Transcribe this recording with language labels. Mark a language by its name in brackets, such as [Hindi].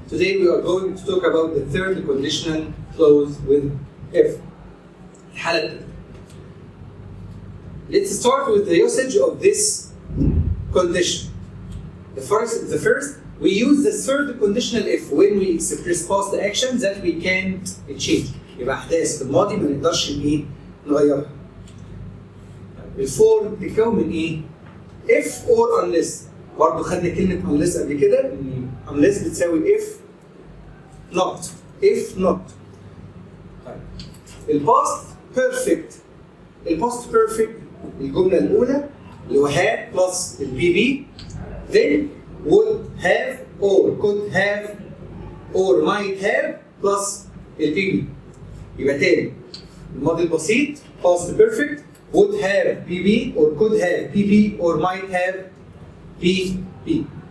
[English] Today we are going to talk about the third conditional clause with if. [Arabic] الحالة الثانية. [English] Let's start with the usage of this condition. The first, we use the third conditional if when we express past actions that we can't change. [Arabic] يبقى أحداث في الماضي ما نقدرش نغيرها. الفور بتتكون من إيه؟ [English] if or unless. [Arabic] برضه خدنا كلمة unless قبل كده إن unless بتساوي [English] if not. if not. [Arabic] طيب. الباست بيرفكت. الباست بيرفكت الجملة الأولى اللي هو [English] had plus البي بي then would have or could have or might have plus البي بي. [Arabic] يبقى تاني الماضي البسيط [English] past perfect would have PP or could have PP or might have PP.